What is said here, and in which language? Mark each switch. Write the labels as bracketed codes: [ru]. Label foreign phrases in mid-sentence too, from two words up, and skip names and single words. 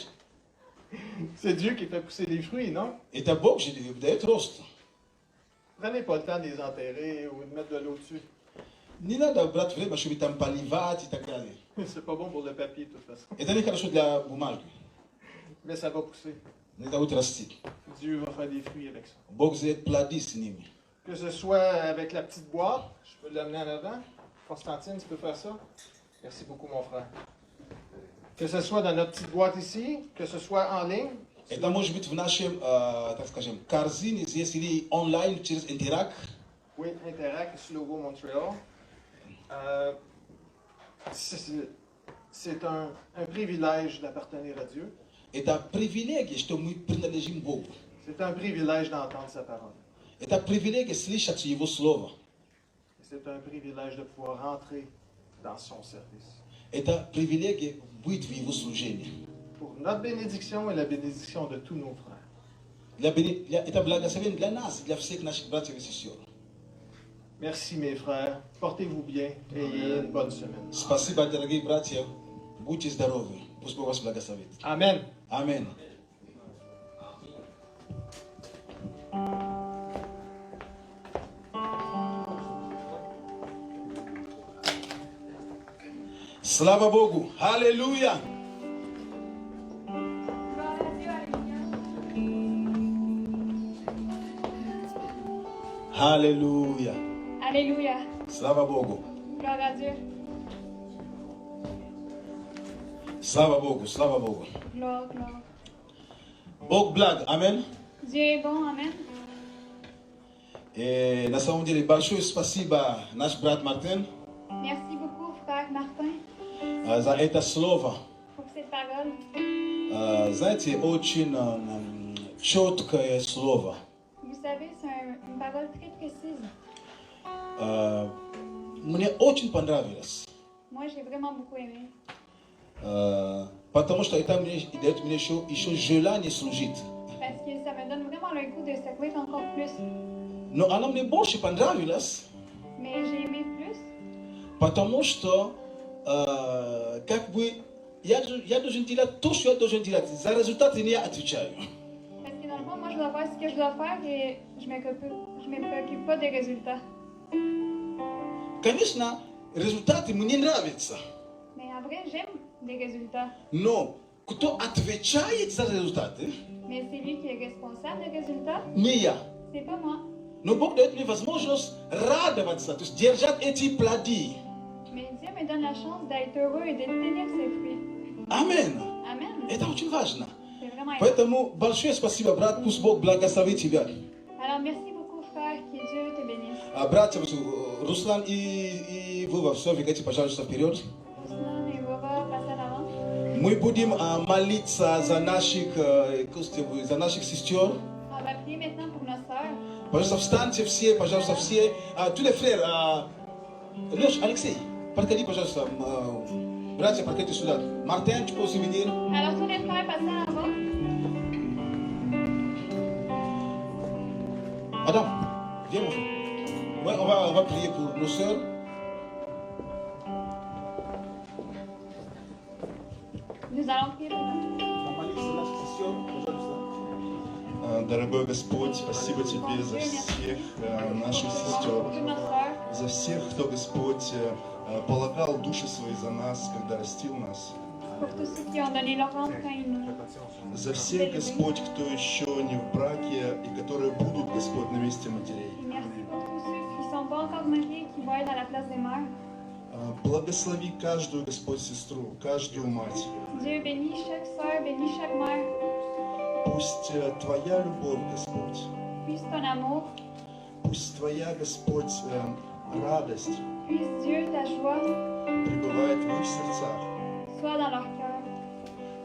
[fr] C'est Dieu qui fait pousser les fruits, non? [ru] Это Бог же дает рост. [fr] Prenez pas le temps de les enterrer ou de mettre de l'eau dessus. [ru] Не надо брать время, чтобы там поливать и так далее. [fr] C'est pas bon pour le papier, de toute façon. [ru] Это не хорошо для бумаги. [fr] Mais ça va pousser. [ru] Это будет расти. [fr] Dieu va faire des fruits avec ça. [ru] Бог дает плоды с ними. [fr] Que ce soit avec la petite boîte, je peux l'amener en avant. Constantine, tu peux faire ça? Merci beaucoup, mon frère. Que ce soit dans notre petite boîte ici, que ce soit en ligne. [ru] Это может быть в нашем, так скажем, корзине здесь или онлайн через Интерак. [fr] Oui, Interact, sur le logo Montréal. C'est un privilège d'appartenir à Dieu. [ru] Это привилегия, что мы принадлежим Богу. [fr] C'est un privilège d'entendre sa parole. [ru] Это привилегия слышать Его Слово. [fr] C'est un privilège de pouvoir rentrer dans son service. [ru] Это привилегия быть в Его служении. [fr] Pour notre bénédiction et la bénédiction de tous nos frères. [ru] Это благословение для нас, для всех наших братьев и сестер. [fr] Merci mes frères, portez-vous bien et ayez une bonne semaine. [ru] Спасибо, дорогие братья. Будьте здоровы. Пусть Бог вас благословит. [fr] Amen. [ru] Аминь. Слава Богу! Аллилуйя! Аллилуйя! [fr] Alléluia. [ru] Слава Богу! [fr] Gloire à Dieu. [ru] Слава Богу! Слава Богу! [fr] Gloire, gloire. [ru] Бог благ. Аминь. [fr] Dieu est bon, Amen. [ru] И на самом деле большое спасибо наш брат Мартин [fr] Merci beaucoup, frère Martin, [ru] за это слово. [fr] pour cette parole. [ru] Знаете, очень четкое слово. [fr] Vous savez, c'est une parole très précise. [ru] Мне очень понравилось. [fr] Moi, j'ai vraiment beaucoup aimé. [ru] Потому что это дает мне еще желание служить. [fr] Parce que ça me donne vraiment le goût de servir encore plus. [ru] Но она мне больше понравилась, [fr] Mais j'ai aimé plus [ru] потому что как бы я должен делать то, что я должен делать. За результаты не отвечаю. [fr] parce que dans le fond, moi, je dois faire ce que je dois faire et je me préoccupe pas des résultats. [ru] Конечно, результаты мне нравятся. [fr] Mais en vrai, j'aime des résultats. [ru] Но кто отвечает за результаты, [fr] Mais c'est lui qui est responsable des résultats, [ru] не я. [fr] c'est pas moi. [ru] Но Бог дает мне возможность радоваться, то есть держать эти плоды. [fr] Mais Dieu me donne la chance d'être heureux et de tenir ses fruits. [ru] Аминь. [fr] Amen. [ru] Это очень важно. [fr] C'est vraiment important. [ru] Поэтому большое спасибо, брат, пусть Бог благословит тебя. [fr] Alors, merci beaucoup, frère. Que Dieu te bénisse. [ru] Братья, Руслан и Вова, все, двигайте, пожалуйста, вперед. [fr] Ruslan et Vova, passez à l'avant. [ru] Мы будем молиться за наших сестер. [fr] On va prier maintenant pour nos sœurs. [ru] Пожалуйста, встаньте все, пожалуйста, все. [fr] Tous les frères, [ru] Леш, Алексей, подходи, пожалуйста. Братья, подходите сюда. Мартин, [fr] tu peux aussi venir. Alors, tous les frères, passez à l'avant. Adam, viens mon frère. Ouais, on va prier pour nos sœurs. Nous allons prier pour nous. [ru] Дорогой Господь, спасибо Тебе за всех наших сестер, [fr] Toutes nos sœurs, [ru] за всех, кто, Господь, полагал души свои за нас, когда растил нас, [fr] pour tous ceux qui ont donné leur âme quand ils nous. [ru] за всех, Господь, кто еще не в браке и которые будут, Господь, на месте матерей. [fr] Et merci pour tous ceux qui ne sont pas encore mariés, qui vont être à la place des mères. [ru] Благослови каждую, Господь, сестру, каждую мать. [fr] Dieu bénit chaque sœur, bénit chaque mère. [ru] Пусть Твоя любовь, Господь, [fr] Puisse ton amour, [ru] пусть Твоя, Господь, радость [fr] puisse Dieu, ta joie, [ru] пребывает в их сердцах. [fr] soit dans leur cœur.